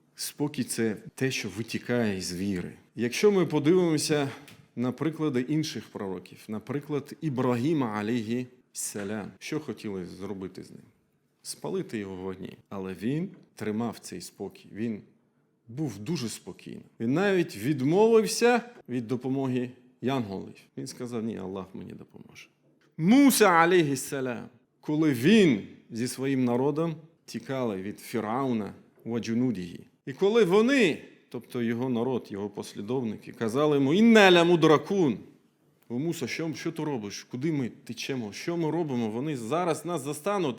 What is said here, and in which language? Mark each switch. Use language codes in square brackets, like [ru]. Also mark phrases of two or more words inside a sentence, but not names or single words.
[uk] Спокій – це те, що витікає із віри. Якщо ми подивимося на приклади інших пророків, наприклад, Ібрагіма, [ar] عليه السلام, [uk] що хотіли зробити з ним? Спалити його в вогні. Але він тримав цей спокій. Він був дуже спокійним. Він навіть відмовився від допомоги янголів. Він сказав, ні, Аллах мені допоможе. Муса, [ar] عليه السلام, [uk] коли він зі своїм народом тікали від Фірауна [ar] وجنوده. [uk] І коли вони, тобто його народ, його послідовники, казали йому, [ar] «إنا لمدركون». [uk] О, Муса, що ти робиш? Куди ми течемо? Що ми робимо? Вони зараз нас застануть.